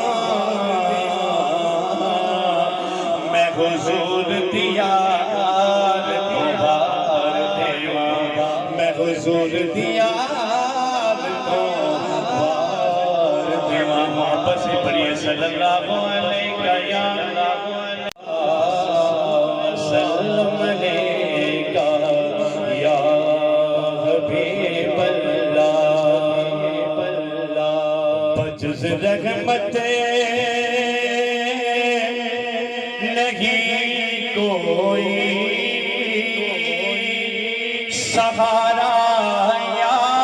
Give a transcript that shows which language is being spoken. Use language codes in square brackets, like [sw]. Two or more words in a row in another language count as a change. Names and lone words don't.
[pa] ਮੈਂ ਹੁਜ਼ੂਰ ਦੀ ਯਾਦ ਤੋਂ ਵਾਰ ਦੇਵਾਂ ਮੈਂ ਹੁਜ਼ੂਰ ਦੀ ਯਾਦ ਤੋਂ ਵਾਰ ਦੇਵਾਂ [ur] محبت سے پڑھیے [ar] صلى الله عليك يا سلم عليك يا حبيب الله [ur] بجز رحمت نہیں کوئی سہارا یا